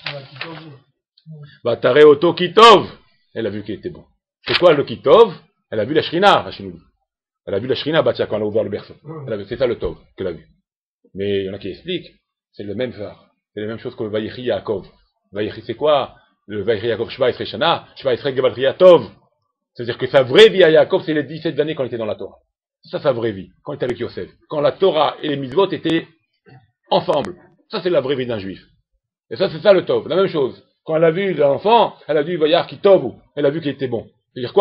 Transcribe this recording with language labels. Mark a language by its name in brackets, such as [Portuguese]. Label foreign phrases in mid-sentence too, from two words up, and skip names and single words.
[Hebrew] ותרא אתו כי טוב. [French] Elle a vu qu'il était bon. C'est quoi le Kitov? Elle a vu la Shrina, Rachid. Elle a vu la Shrina, Batia, quand elle a ouvert le berceau. C'est ça le Tov qu'elle a vu. Mais il y en a qui expliquent, c'est le même phare. C'est la même chose que le [Hebrew] ויחי יעקב. [French] Vayechi, c'est quoi? Le [Hebrew] ויחי יעקב שבע עשרה שנה, שבע עשרה גימטריה טוב. [French] C'est-à-dire que sa vraie vie à Yaakov, c'est les 17 années quand il était dans la Torah. Ça, sa vraie vie, quand il était avec Yosef. Quand la Torah et les mitzvot étaient ensemble. Ça, c'est la vraie vie d'un juif. Et ça, c'est ça le Tov. La même chose. Quand elle a vu l'enfant, elle a vu [Hebrew] וירא כי טוב. [French] Elle a vu qu'il était bon. C'est-à-dire quoi?